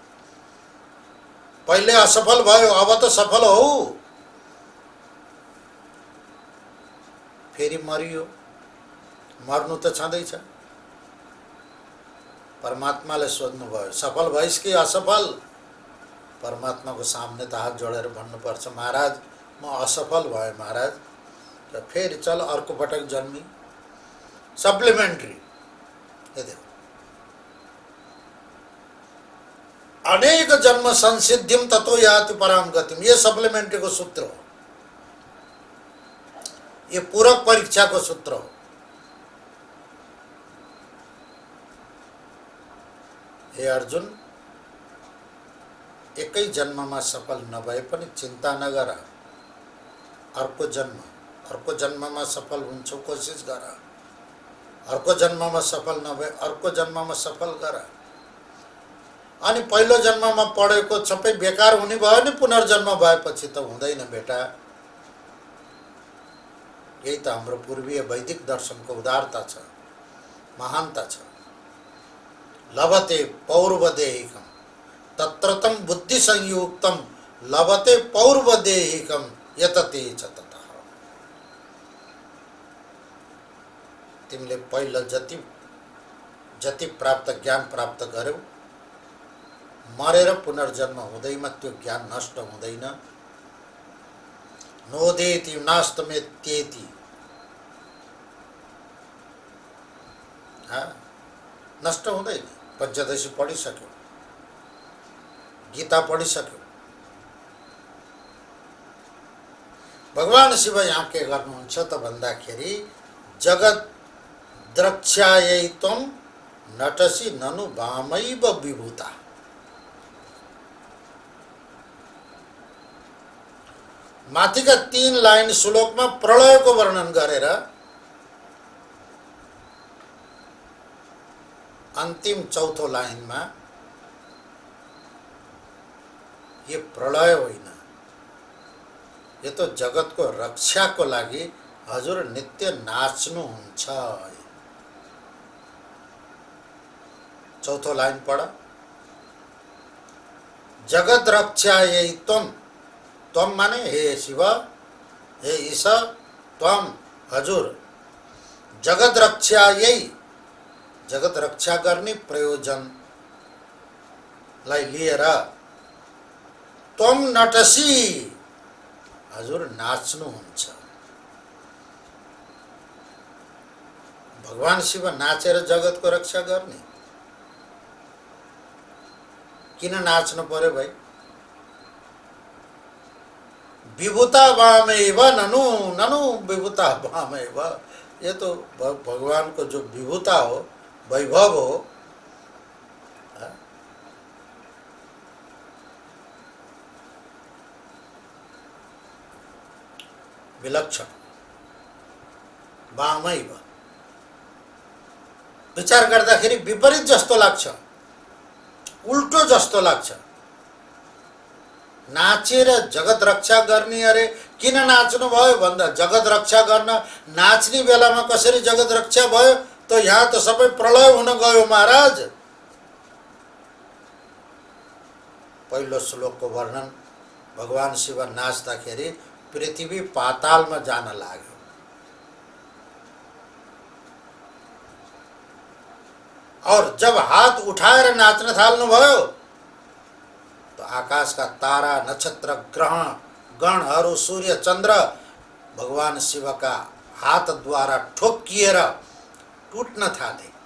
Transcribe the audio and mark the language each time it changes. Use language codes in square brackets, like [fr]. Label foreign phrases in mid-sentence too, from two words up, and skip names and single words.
[ne] पहिले असफल भयो, अब त सफल हो, फेरि मरियो, मर्नु त छँदैछ। परमात्माले सोध्नुभयो सफल भइस् कि असफल? परमात्माको सामने त हात जोडेर भन्नुपर्छ, महाराज म असफल भएँ महाराज, र फेरि चल अर्को पटक जन्मी, सप्लिमेन्ट्री। [hi] ये देखो, [sa] अनेक जन्म संसिद्धिम ततो याति पराम गतिम, [ne] ये सप्लिमेन्ट्री को सूत्र हो। ये पूरक परीक्षा को सूत्र हो। हे अर्जुन, एकै जन्ममा सफल नभए पनि चिन्ता नगर, अर्को जन्ममा सफल हुन्छौ कोसिस गर, अर्को जन्ममा सफल नभए अर्को जन्ममा सफल गर। अनि पहिलो जन्ममा पढेको सबै बेकार हुने भयो नि पुनर्जन्म भएपछि त हुँदैन बेटा। यही त हाम्रो पूर्वीय वैदिक दर्शनको उदारता छ, महानता छ। [sa] लभते पौर्वदेहिकम तत्रतम बुद्धि संयुक्तम लभते पौर्वदेहिकम यतते च ततः। [ne] तिमीले पहिलो जति प्राप्त ज्ञान प्राप्त गर्यौ, मरेर पुनर्जन्म हुँदैमा त्यो ज्ञान नष्ट हुँदैन। [sa] नोदेति नास्तमेत्येति, [ne] नष्ट हुँदैन। पञ्चदशी पढिसक्यो, गीता पढिसक्यो। भगवान शिव यहाँ के गर्नुहुन्छ त भन्दाखेरि [sa] जगत द्रक्ष्यायै त्वं नटसी ननु वामैव विभूता। [ne] माथिका 3 लाइन श्लोकमा प्रलयको वर्णन गरेर अन्तिम चौथो लाइनमा ये प्रलय होइन, यो त जगतको रक्षाको लागि हजुर नित्य नाच्नुहुन्छ। चौथो लाइन पढ। [sa] जगत रक्षायै त्वं, त्वं [ne] माने हे शिव, हे ईश, त्वं हजुर, [sa] जगत रक्षायै, [ne] जगत रक्षा गर्ने प्रयोजनलाई लिएर [sa] त्वं नटसी, [ne] हजुर नाच्नुहुन्छ। भगवान शिव नाचेर जगतको रक्षा गर्ने? किन नाच्नु पर्यो भाइ? [sa] विभूता वामेव ननु ननु विभूता वामेव, [hi] ये तो [ne] भगवान को जो विभूता हो, वैभव हो, विलक्षण वामैव। विचार गर्दाखेरि विपरीत जस्तो लाग्छ, उल्टो जस्तो लाग्छ। नाचेर जगत रक्षा गर्ने अरे किन नाच्नु भयो भन्दा जगत रक्षा गर्न नाच्ने बेलामा कसरी जगत रक्षा भयो? तो यहाँ तो सबै प्रलय हुन गयो महाराज। पहिलो श्लोकको वर्णन, भगवान शिव नाच्दाखेरि पृथ्वी पातालमा जान लाग्यो। [hi] और जब [ne] हात उठाएर नाच्न थाल्नु भयो तो आकाशका तारा नक्षत्र ग्रह गणहरू सूर्य चन्द्र भगवान शिवका हातद्वारा ठोक्किएर टूटन थाले।